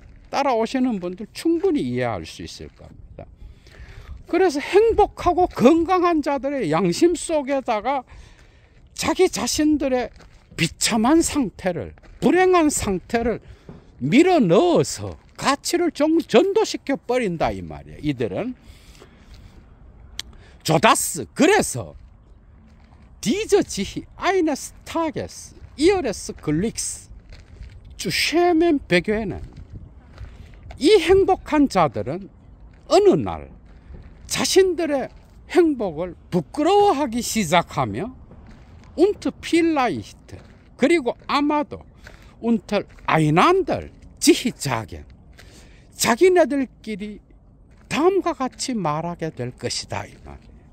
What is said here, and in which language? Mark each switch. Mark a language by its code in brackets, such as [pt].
[ko] 따라오시는 분들 충분히 이해할 수 있을 겁니다. 그래서 행복하고 건강한 자들의 양심 속에다가 자기 자신들의 비참한 상태를, 불행한 상태를 밀어 넣어서 가치를 전도시켜 버린다 이 말이에요. 이들은 조다스, 그래서 [de] diese sich eines Tages ihres Glücks zu schämen beginnen. [ko] 이 행복한 자들은 어느 날 자신들의 행복을 부끄러워하기 시작하며 [de] und vielleicht, [ko] 그리고 아마도 [de] unter einander sich sagen, [ko] 자기네들끼리 다음과 같이 말하게 될 것이다 이 말이에요.